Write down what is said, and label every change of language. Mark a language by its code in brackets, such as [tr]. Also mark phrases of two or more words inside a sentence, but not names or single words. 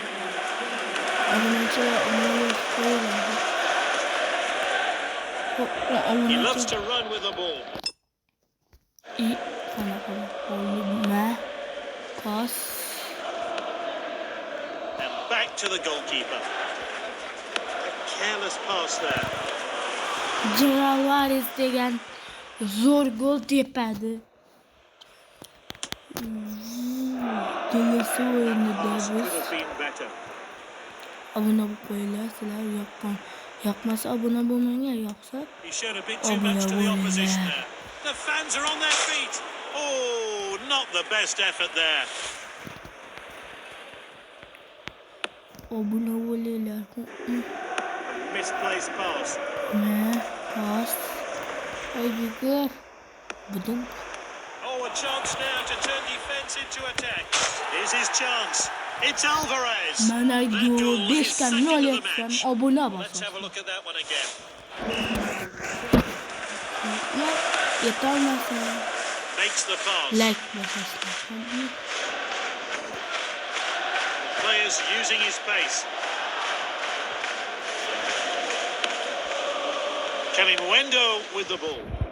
[en] He loves to run with the ball. Pass. And back to the goalkeeper. A careless pass there. [uz] Alvarez degan zo'r gol tepadi. Kelasi o'yinda biz obuna bo'lib qo'yinglar. Sizlar yoqmasa obuna bo'lmanglar, yoqsa obuna bo'linglar. [en] The fans are on their feet. Oh, not the best effort there. [uz] Obuna bo'linglar. [en] Misplaced pass. Pass. Good. Oh, a chance now to turn defense into attack. Here's his chance. It's Alvarez. [uz] Mana gol 5 ga 0 etsam obuna [en] Let's have a look at that one again. Makes the pass. Players using his pace. Kalimuendo with the ball.